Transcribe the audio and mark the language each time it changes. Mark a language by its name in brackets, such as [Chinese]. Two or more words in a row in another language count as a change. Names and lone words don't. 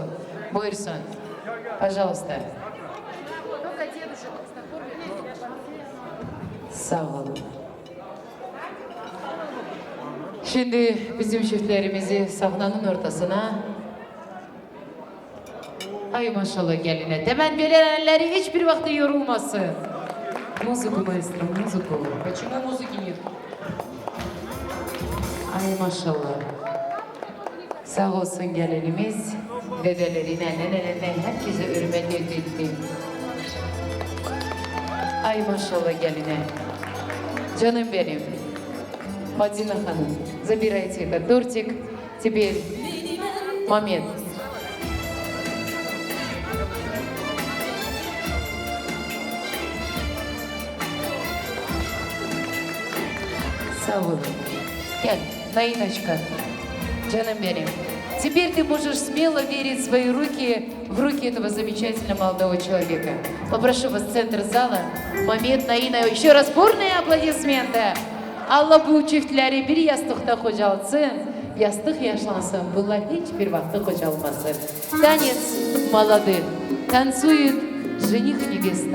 [Turkish] Buyursun. Pожалуйста. Sağ olun. Şimdi bizim çiftlerimizi sahnanın ortasına, ay maşallah geline. Demen belenenleri hiçbir vakti yorulmasın. [Russian] Музыку, маэстро, музыку. Почему музыки нет? [Turkish] Ay maşallah. Sağ olsun gelinimiz. Dedelerine, nenelerine herkese hürmet edildi. Ay maşallah geline. Canım benim. [Russian] Мадина Ханым, забирайте этот тортик. Теперь момент. [Turkish] Sağ olun. Gel, Наиночка, canım benim. [Russian] Теперь ты можешь смело верить свои руки в руки этого замечательного молодого человека. Попрошу вас в центр зала. Момент Наина. Еще раз бурные аплодисменты. [Turkish] Allah bu çiftleri bir yastıkta kocalsın. Yastık yaşlansın. Bunlar hiçbir vakti kocalmasın. [Russian] Танец молодых. Танцует жених и невеста.